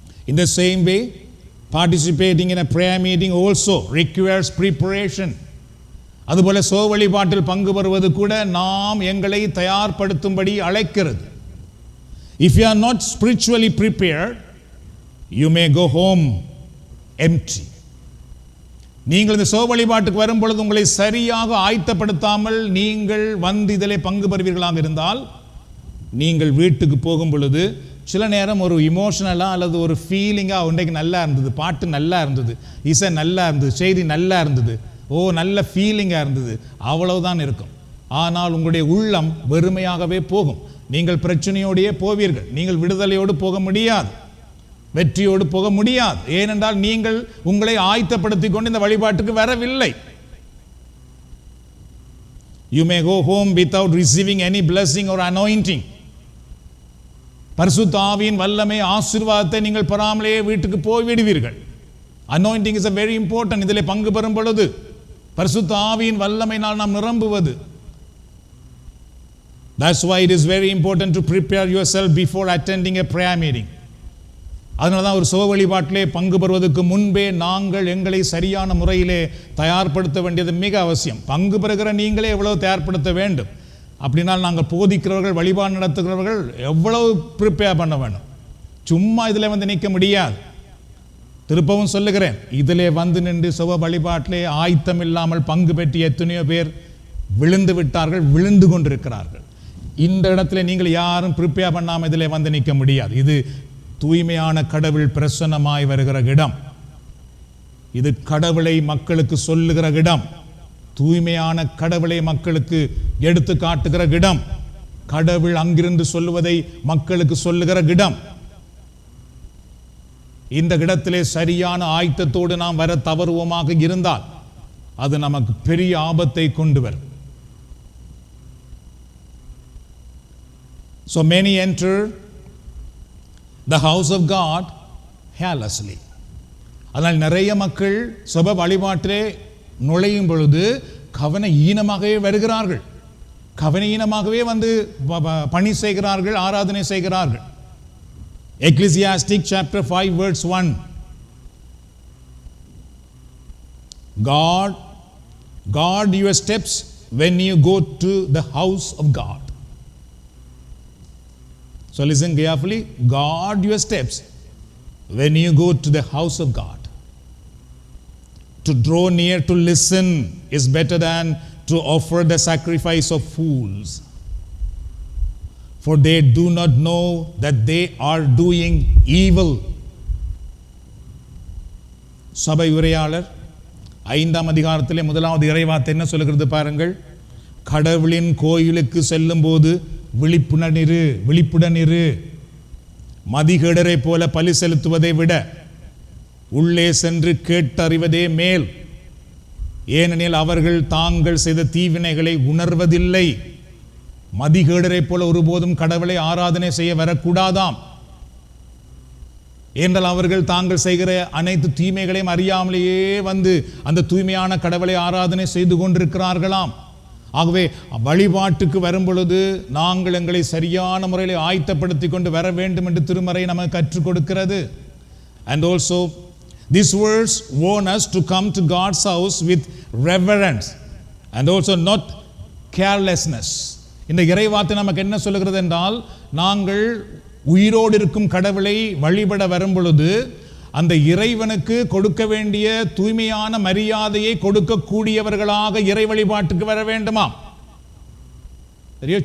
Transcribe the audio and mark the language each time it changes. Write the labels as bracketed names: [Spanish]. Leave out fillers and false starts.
[English] In the same way, participating in a prayer meeting also requires preparation. [Tamil] அதுபோல சுப வழிபாட்டில் பங்கு பெறுவது கூட நாம் எங்களை தயார்படுத்தும்படி அழைக்கிறது. [English] If you are not spiritually prepared, you may go home empty. [Tamil] நீங்கள் இந்த சோப வழிபாட்டுக்கு வரும் பொழுது உங்களை சரியாக ஆயத்தப்படுத்தாமல் நீங்கள் வந்து இதிலே பங்கு பெறுவீர்களாக இருந்தால், நீங்கள் வீட்டுக்கு போகும் பொழுது சில நேரம் ஒரு இமோஷனலாக அல்லது ஒரு ஃபீலிங்காக இன்றைக்கு நல்லா இருந்தது, பாட்டு நல்லா இருந்தது, இசை நல்லா இருந்தது, செய்தி நல்லா இருந்தது, நல்ல ஃபீலிங்காக இருந்தது, அவ்வளவுதான் இருக்கும். ஆனால் உங்களுடைய உள்ளம் வெறுமையாகவே போகும். நீங்கள் பிரச்சனையோடையே போவீர்கள். நீங்கள் விடுதலையோடு போக முடியாது, வெற்றியோடு போக முடியாது. ஏனென்றால் நீங்கள் உங்களை ஆயத்தப்படுத்திக் கொண்டு இந்த வழிபாட்டுக்கு வரவில்லை. [English] You may go home without receiving any blessing or anointing. [Tamil] பரிசுத்த ஆவியின் வல்லமை ஆசீர்வாதத்தை நீங்கள் பெறாமலே வீட்டுக்கு போய் விடுவீர்கள். [English] Anointing is a very important. [Tamil] இதிலே பங்கு பெறும் பொழுது பரிசுத்த ஆவியின் வல்லமையினால் நாம் நிரம்புவது. [English] That's why it is very important to prepare yourself before attending a prayer meeting. [Tamil] அதனால தான் ஒரு சோப வழிபாட்டிலே பங்கு பெறுவதற்கு முன்பே நாங்கள் எங்களை சரியான முறையிலே தயார்படுத்த வேண்டியது மிக அவசியம். பங்கு பெறுகிற நீங்களே எவ்வளவு தயார்படுத்த வேண்டும். அப்படினால் நாங்கள் போதிக்கிறவர்கள், வழிபாடு நடத்துகிறவர்கள் எவ்வளவு ப்ரிப்பேர் பண்ண வேண்டும். சும்மா இதில் வந்து நிற்க முடியாது. திருப்பவும் சொல்லுகிறேன், இதிலே வந்து நின்று சோப வழிபாட்டிலே ஆயத்தம் இல்லாமல் பங்கு பெற்று எத்தனையோ பேர் விழுந்து விட்டார்கள், விழுந்து கொண்டிருக்கிறார்கள். இந்த இடத்துல நீங்கள் யாரும் ப்ரிப்பேர் பண்ணாமல் இதிலே வந்து நிற்க முடியாது. இது தூய்மையான கடவுள் பிரசன்னமாய் வருகிற இடம். இது கடவுளை மக்களுக்கு சொல்லுகிற இடம். தூய்மையான கடவுளை மக்களுக்கு எடுத்து காட்டுகிற இடம். கடவுள் அங்கிருந்து சொல்லுவதை மக்களுக்கு சொல்லுகிற இடம். இந்த இடத்திலே சரியான ஆயத்தத்தோடு நாம் வர தவறுவோமாக இருந்தால் அது நமக்கு பெரிய ஆபத்தை கொண்டு வரும். [English] So many enter the house of God carelessly. [Tamil] அதனால் நிறைய மக்கள் சபை வழிபாட்டிலே நுழையும் பொழுது கவன ஈனமாகவே வருகிறார்கள். கவன ஈனமாகவே வந்து பணி செய்கிறார்கள், ஆராதனை செய்கிறார்கள். [English] Ecclesiastic chapter 5 verse 1. Guard your steps when you go to the house of God. So listen carefully. Guard your steps when you go to the house of God. To draw near to listen is better than to offer the sacrifice of fools. For they do not know that they are doing evil. [Tamil] சபை உரையாளர் 5ஆம் அதிகாரத்திலே 1வது இறைவார்த்தை என்ன சொல்லுகிறது பாருங்கள். கடவுளின் கோயிலுக்கு செல்லும் போது விழிப்புடன் இரு. மதிகேடரை போல பலி செலுத்துவதை விட உள்ளே சென்று கேட்டறிவதே மேல். ஏனெனில் அவர்கள் தாங்கள் செய்த தீவினைகளை உணர்வதில்லை. மதிகேடரை போல ஒருபோதும் கடவுளை ஆராதனை செய்ய வரக்கூடாதாம். என்றால் அவர்கள் தாங்கள் செய்கிற அனைத்து தீமைகளையும் அறியாமலேயே வந்து அந்த தூய்மையான கடவுளை ஆராதனை செய்து கொண்டிருக்கிறார்களாம். ஆகவே வழிபாட்டுக்கு வரும் பொழுது நாங்கள் எங்களை சரியான முறையில் ஆயத்தப்படுத்தி கொண்டு வர வேண்டும் என்று திருமறை நமக்கு கற்றுக் கொடுக்கிறது. [English] And also this verse warns us to come to God's house with reverence and also not carelessness. [Tamil] இந்த இறைவார்த்தை நமக்கு என்ன சொல்லுகிறது என்றால், நாங்கள் உயிரோடு இருக்கும் கடவுளை வழிபட வரும் பொழுது அந்த இறைவனுக்கு கொடுக்க வேண்டிய தூய்மையான மரியாதையை கொடுக்கக்கூடியவர்களாக இறை வழிபாட்டுக்கு வர வேண்டுமா? சரியா?